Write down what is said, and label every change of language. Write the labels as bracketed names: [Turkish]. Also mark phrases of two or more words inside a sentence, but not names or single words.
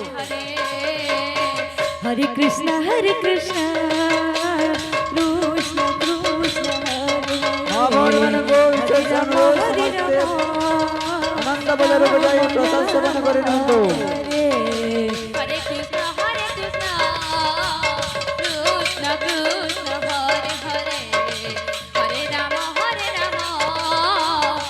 [Sanskrit] हरे कृष्ण कृष्ण कृष्ण हरे [Odia] ମା ଭଉଣୀ ମାନଙ୍କୁ ବିଶେଷ ଅନୁରୋଧ, ସମସ୍ତେ ଆନନ୍ଦ ବଜାରକୁ ଯାଇ ପ୍ରଶାସନ କରିଥାନ୍ତୁ। [Sanskrit] हरे कृष्ण कृष्ण कृष्ण हरे हरे हरे राम राम